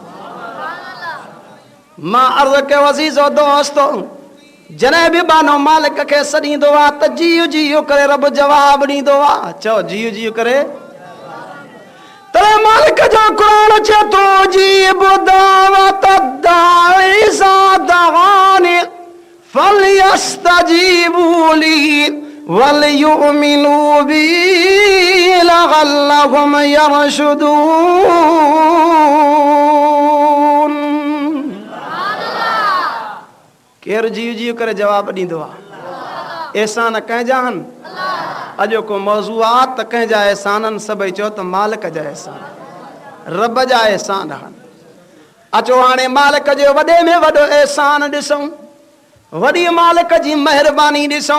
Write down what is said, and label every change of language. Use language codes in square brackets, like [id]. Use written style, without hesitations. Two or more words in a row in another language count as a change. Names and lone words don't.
[sd] मां अर्ज़ु कयो अज़ीज़ो दोस्तो, जॾहिं बि बानो मालिक खे सॾींदो आहे त जीव जीव करे रब जवाबु ॾींदो आहे। चओ जीव जीव करे। तॾहिं मालिक जो क़ुरान चए थो [ar] أجيب دعوة الداع إذا دعان فليستجيبوا لي وليؤمنوا بي لعلهم يرشدون. [sd] केर जीव जीव करे जवाब ॾींदो आहे? एहसान कंहिंजा आहिनि? अॼो को मौज़ूआत त कंहिंजा एहसाननि सभई चओ त मालिक जा एहसान, रब जा एहसान आहिनि। अचो हाणे मालिक जो वॾे में वॾो एहसान ॾिसूं, वॾी मालिक जी महिरबानी ॾिसूं।